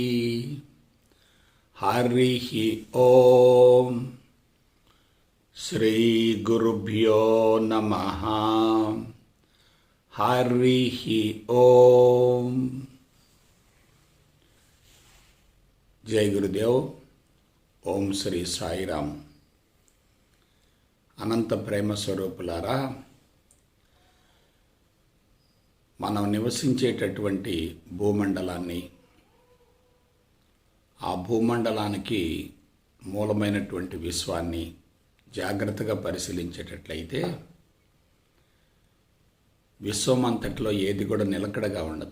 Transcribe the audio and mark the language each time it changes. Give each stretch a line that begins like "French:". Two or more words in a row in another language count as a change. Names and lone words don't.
Sanskrit: हरिः ॐ। श्रीगुरुभ्यो नमः। हरिः ॐ। जय गुरुदेव।
Telugu: ఓం శ్రీ సాయిరామ్। అనంత ప్రేమ స్వరూపులారా, మనం నివసించేటటువంటి భూమండలాన్ని, ఆ భూమండలానికి మూలమైనటువంటి విశ్వాన్ని జాగ్రత్తగా పరిశీలించేటట్లయితే విశ్వమంతట్లో ఏది కూడా నిలకడగా ఉండదు.